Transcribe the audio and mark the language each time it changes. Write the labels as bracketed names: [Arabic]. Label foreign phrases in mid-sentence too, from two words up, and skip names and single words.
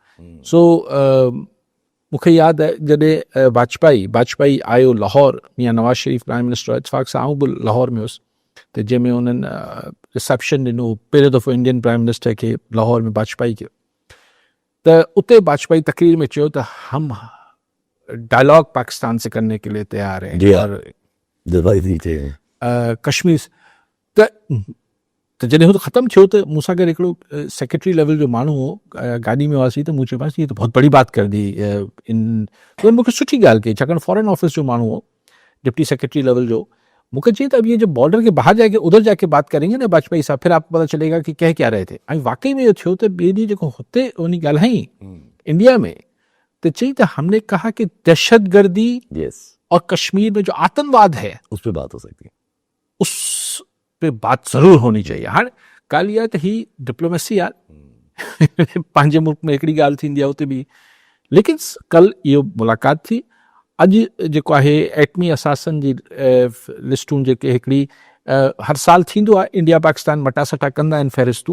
[Sindhi] सो मूंखे यादि आहे जॾहिं वाजपेयी आयो लाहौर, मियां नवाज़ शरीफ़ [English] Prime Minister, [Sindhi] इतफ़ाक़ सां आउं बि लाहौर में हुउसि. त जंहिंमें उन्हनि रिसेप्शन ॾिनो पहिरियों दफ़ो [English] Indian Prime Minister [Sindhi] खे लाहौर में वाजपेयी खे. त उते वाजपेयी तकरीर में चयो त [Urdu] ہم ڈائیلاگ پاکستان سے کرنے کے لیے تیار ہیں [Sindhi] और कश्मीर त जॾहिं हू ख़तमु थियो त मूंसां गॾु हिकिड़ो [English] secretary level [Sindhi] जो माण्हू हो. गाॾी में हुआसीं त मूं चयोमांसि हीअ त [Urdu] بہت بڑی بات کر دی [Sindhi] इन. मूंखे सुठी ॻाल्हि कई छाकाणि [English] foreign office [Sindhi] जो माण्हू हो, [English] deputy secretary level [Sindhi] जो. [Urdu] मूंखे चई त اب یہ جو بارڈر کے باہر جا کے ادھر جا کے بات کریں گے نا واجپائی صاحب، پھر آپ کو پتا چلے گا کہ کہہ کیا رہے تھے. [Sindhi] ऐं वाकई में इहो थियो त ॿिए ॾींहुं जेको हुते उन ॻाल्हाई इंडिया में त चई त [Urdu] ہم نے کہا کہ دہشت گردی اور کشمیر میں جو آتنک واد ہے اس پر بات ہو سکتی ہے, اس پہ بات ضرور ہونی چاہیے. [Sindhi] हाणे ॻाल्हि इहा त ही डिप्लोमेसी आहे. पंहिंजे मुल्क में हिकिड़ी ॻाल्हि थींदी आहे उते बि. लेकिन कल्ह इहो मुलाक़ात थी. अॼु जेको आहे एटमी असासनि जी लिस्टूं जेके हिकिड़ी हर साल थींदो आहे, इंडिया पाकिस्तान मटासटा कंदा आहिनि फ़हिरिस्तूं.